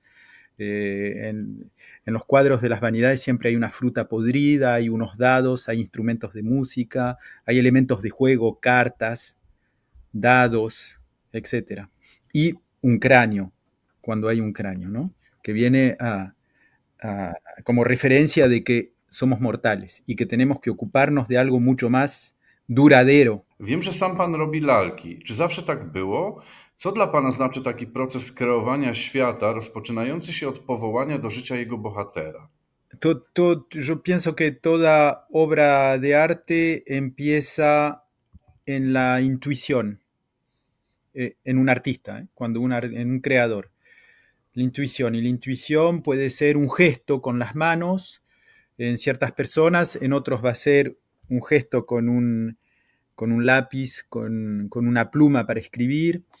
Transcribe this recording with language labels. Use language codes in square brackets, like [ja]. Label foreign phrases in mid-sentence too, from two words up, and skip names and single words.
[es] En los cuadros de las vanidades siempre hay una fruta podrida, hay unos dados, hay instrumentos de música, hay elementos de juego, cartas, dados, etcétera. Y un cráneo, cuando hay un cráneo, ¿no? Que viene como referencia de que somos mortales y que tenemos que ocuparnos de algo mucho más duradero. [pl] Wiem, że sam pan robi lalki. Czy zawsze tak było? Co dla pana znaczy taki proces kreowania świata, rozpoczynający się od powołania do życia jego bohatera? [es] Yo pienso que toda obra de arte empieza en la intuición, en un artista, en un creador. La intuición. Y la intuición puede ser un gesto con las manos en ciertas personas, en otros va a ser un gesto con un lápiz, con una pluma para escribir.